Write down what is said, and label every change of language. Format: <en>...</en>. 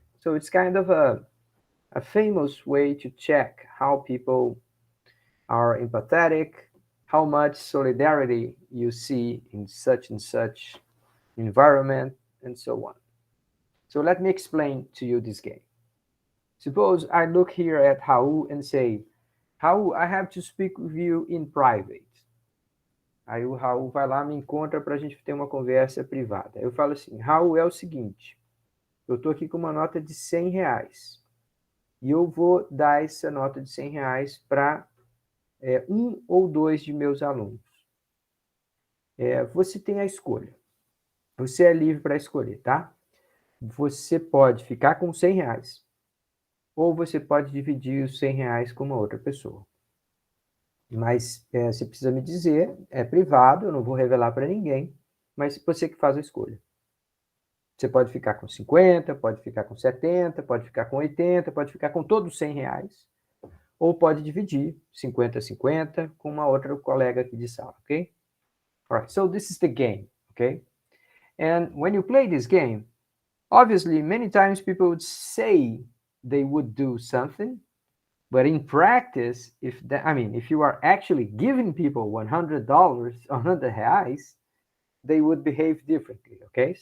<en>So it's kind of a famous way to check how people are empathetic, how much solidarity you see in such and such environment, and so on. So let me explain to you this game. Suppose I look here at Raul and say, Raul, I have to speak with you in private.</en> <pt>Aí o Raul vai lá, me encontra para a gente ter uma conversa privada. Eu falo assim, Raul, é o seguinte, eu estou aqui com uma nota de R$100 e eu vou dar essa nota de R$100 para um ou dois de meus alunos. Você tem a escolha. Você é livre para escolher, tá? Você pode ficar com R$100 ou você pode dividir os R$100 com uma outra pessoa. Mas você precisa me dizer, é privado, eu não vou revelar para ninguém, mas você que faz a escolha. Você pode ficar com 50, pode ficar com 70, pode ficar com 80, pode ficar com todos os R$100, ou pode dividir 50-50 com uma outra colega aqui de sala, ok?</pt> <en>Alright, so this is the game, okay? And when you play this game, obviously many times people would say they would do something, but in practice, if you are actually giving people $100, $100, they would behave differently, okay?</en>